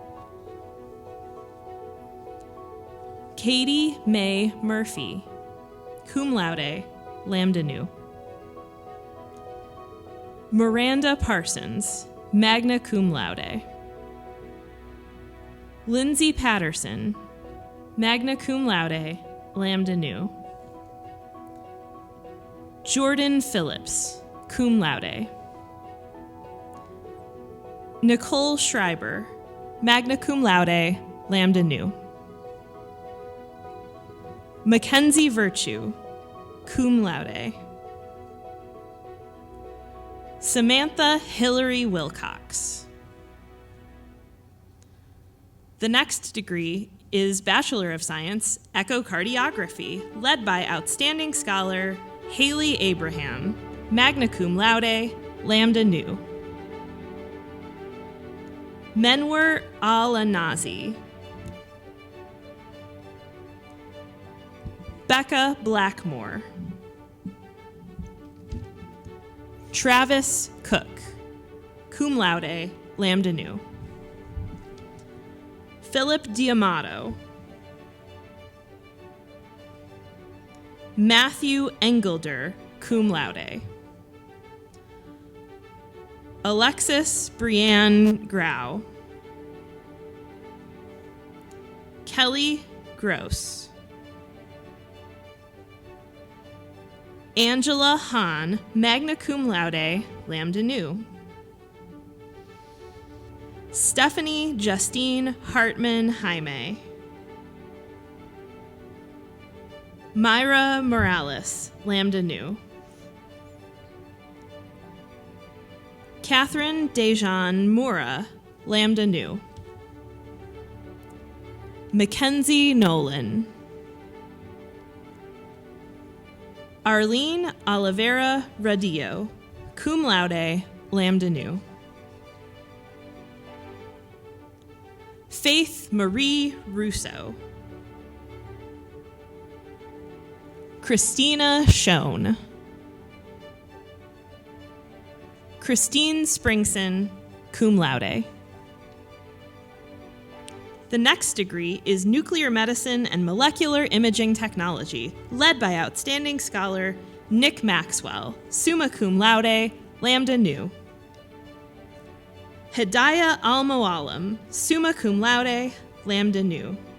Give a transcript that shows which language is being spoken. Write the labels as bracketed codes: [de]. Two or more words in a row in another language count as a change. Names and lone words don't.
[en] Katie Mae Murphy, [la] cum laude, [en] lambda nu. Miranda Parsons, [la] magna cum laude. [en] Lindsay Patterson, [la] magna cum laude, [en] lambda nu. Jordan Phillips, [la] cum laude. [en] Nicole Schreiber, [la] magna cum laude, [en] lambda nu. Mackenzie Virtue, [la] cum laude. [en] Samantha Hillary Wilcox. The next degree is Bachelor of Science, Echocardiography, led by outstanding scholar Haley Abraham, [la] magna cum laude, lambda nu. [en] Menwer Al-Anazi. Becca Blackmore. Travis Cook, [la] cum laude, [en] lambda nu. Philip Diamato. Matthew Engelder, [la] cum laude. [en] Alexis Brianne Grau. Kelly Gross. Angela Hahn, [la] magna cum laude, [en] lambda nu. Stephanie Justine Hartman Jaime. Myra Morales, lambda nu. Catherine Dejan Mura, lambda nu. Mackenzie Nolan. Arlene Oliveira Radillo, [la] cum laude, lambda nu. [en] Faith Marie Russo. Christina Schoen. Christine Springson, [la] cum laude. [en] The next degree is Nuclear Medicine and Molecular Imaging Technology, led by outstanding scholar Nick Maxwell, [la] summa cum laude, lambda nu. [en] Hidayah Al-Mualim, [la] summa cum laude, [en] lambda nu.